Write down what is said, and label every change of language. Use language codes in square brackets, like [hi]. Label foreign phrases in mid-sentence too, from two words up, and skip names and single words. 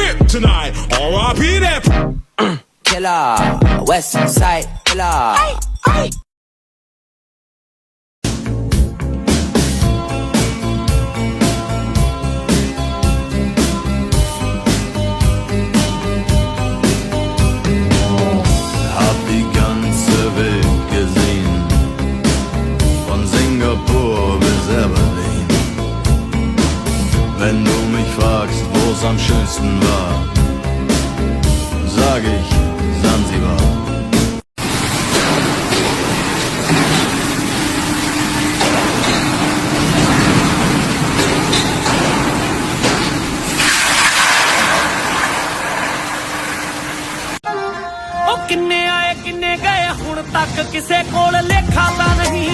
[en] tonight. R.I.P. that. Killer, West Side Killer. [de] Hab die ganze Welt gesehen, von Singapur bis Berlin. Wenn du mich fragst, wo's am schönsten war, sag ich Sansibar. [pa] ਕਿੰਨੇ ਆਏ ਕਿੰਨੇ ਗਏ ਹੁਣ ਤਕ ਕਿਸੇ ਕੋਲ ਲੇਖਾ ਤਾਂ ਨਹੀਂ